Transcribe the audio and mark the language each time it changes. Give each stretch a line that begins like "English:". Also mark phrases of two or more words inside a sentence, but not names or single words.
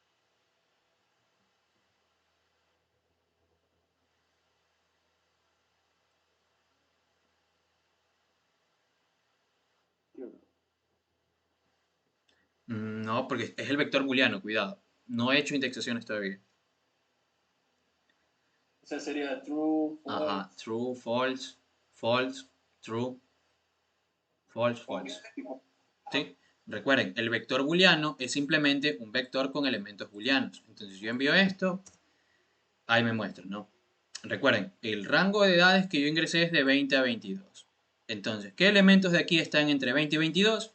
Spanish: No, porque es el vector booleano, cuidado. No he hecho indexaciones todavía. O sea, sería
English: true, false. Ajá, true, false, false, true, false, false.
Spanish: ¿Sí? Recuerden, el vector booleano es simplemente un vector con elementos booleanos. Entonces, si yo envío esto, ahí me muestra, ¿no? Recuerden, el rango de edades que yo ingresé es de 20 a 22. Entonces, ¿qué elementos de aquí están entre 20 y 22?